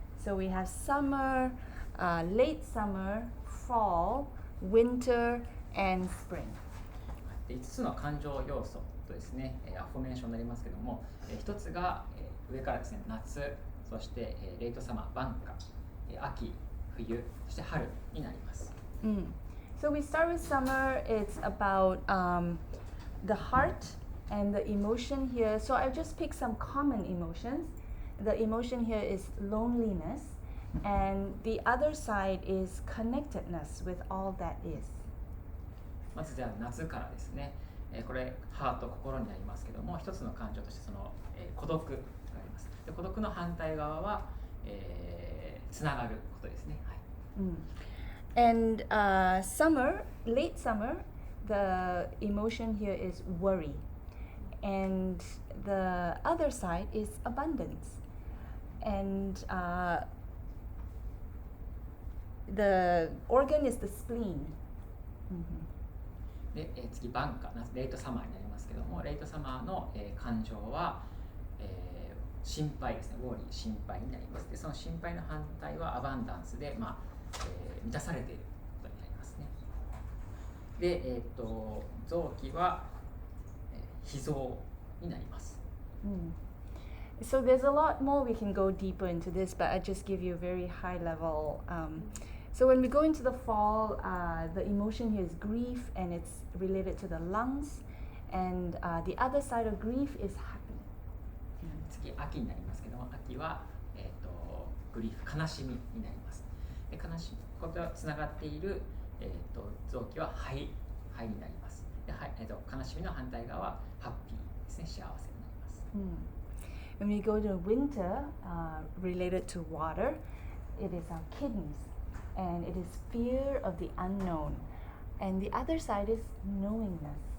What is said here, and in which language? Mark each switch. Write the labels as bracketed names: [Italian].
[English] So we have summer, late summer, fall, winter, and spring. [Japanese] 5つの感情要素とですね、アフォメーションになりますけども、1つが上からですね、夏、そしてレイトサマー、晩夏、秋、冬、そして春になります。 [English] So we start with summer. It's about the heart and the emotion here. So I just picked some common emotions. The emotion here is loneliness, and the other side is connectedness with all that is. [Japanese] まずじゃあ夏からですね、これハート、心になりますけども、一つの感情としてその、孤独があります。で、孤独の反対側は、つながることですね。はい。 [English] And summer, late summer, the emotion here is worry. And the other side is abundance. And the organ is the spleen. [Japanese] で、次晩夏、レイトサマーになりますけども、レイトサマーの、感情は、心配ですね。ウォーリー、心配になります。で、その心配の反対はアバンダンスで、満たされていることになりますね。で、臓器は、脾臓になります。 [English] So there's a lot more we can go deeper into this, but I just give you a very high level. So when we go into the fall, the emotion here is grief, and it's related to the lungs. And the other side of grief is happy. [Japanese] 次、秋になりますけども、秋は、グリーフ、悲しみになります。で、悲しみことがつながっている、臓器は肺になります。で、悲しみの反対側はハッピーですね、幸せになります。 [English] When we go to winter, related to water, it is our kidneys, and it is fear of the unknown. And the other side is knowingness.